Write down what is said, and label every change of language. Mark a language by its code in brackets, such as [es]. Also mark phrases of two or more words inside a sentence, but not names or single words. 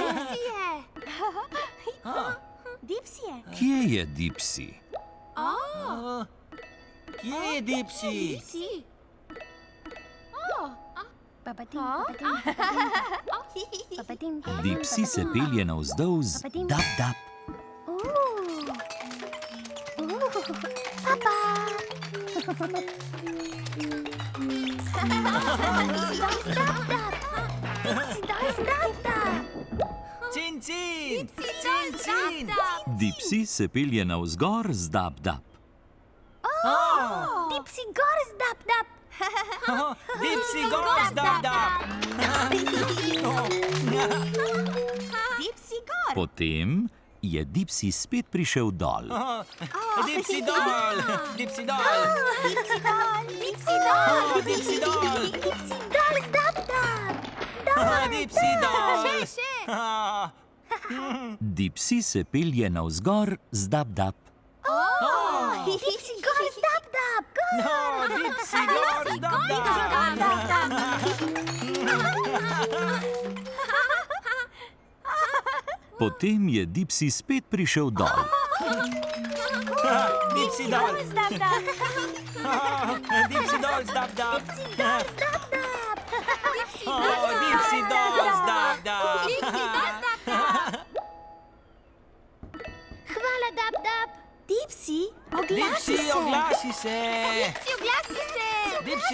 [sl] Kje je Dipsy? Kje je Dipsy? Dipsy se pelje navzdol z dap dap. Cin, cin! Cin, cin! Dipsy se pelje navzgor z dap dap. Dipsy gor z dap dap. Dipsy gor, dap, dap! Dipsy gor. Potem je Dipsy spet prišel dol. Dipsy dol! Dipsy dol! Dipsy dol. Dipsy dol. Dipsy dol! Dipsy dol z dap dap. Dipsy dol! Še. Dipsy se pelje navzgor z dap dap. Dipsy gor z dap dap. Dipsy gor, dap, dap! Potem je Dipsy spet prišel dol. Dipsy dol! Dap dap. Dipsy dol, dap, dap! Dap dap. Dipsy dol, dap, dap! Hvala dap dap. Dipsy, Dipsy, oglasi se! oglasi se. Dipsy!